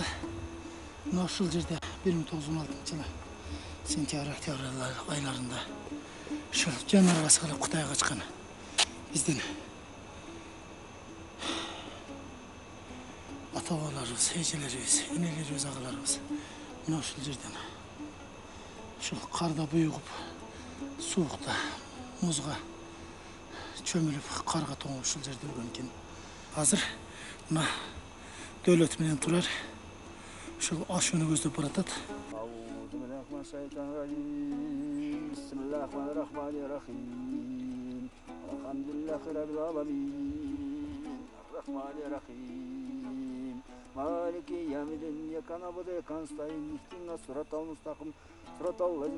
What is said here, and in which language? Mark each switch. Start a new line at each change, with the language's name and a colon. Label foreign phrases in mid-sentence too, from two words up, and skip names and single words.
Kyrgyz: Мына ушул жерде 1916-жылы сентябрь-октябрь айларында ушул жанарга сыгылып Кытайга качкан биздин ата-бабаларыбыз, эжелерибиз, энелерибиз, агаларыбыз мына ушул жерден ушул карда буйугуп, суукта, музга чөмүлүп, карга тоңуп ушул жерде өлгөн экен. Азыр мына Дөөлөт менен Турар ушул ашууну көздөп баратат.
Arabic: مالك يوم الدين إياك نعبد وإياك نستعين اهدنا الصراط المستقيم صراط الذين